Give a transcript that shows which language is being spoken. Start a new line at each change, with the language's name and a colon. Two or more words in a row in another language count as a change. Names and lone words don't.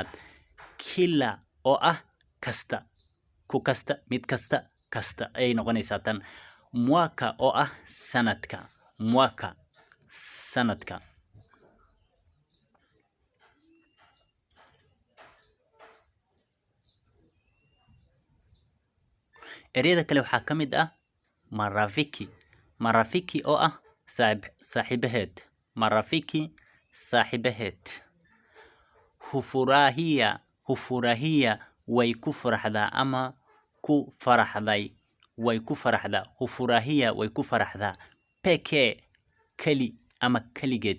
Somali: Kila oo ah kasta, ku kasta, mid kasta, kasta ay noqonaysaa tan. Mwaka oo ah sanadka. Mwaka sanadka. Ereyada kale waxaa kamid ah marafiki. Marafiki oo ah saaxiibaheed. Marafiki saaxiibaheed. Hufurahia way ku faraxdaa ama ku faraxday. Way ku faraxdaa. Hufurahia way ku faraxdaa. Peke kali ama kaligeed.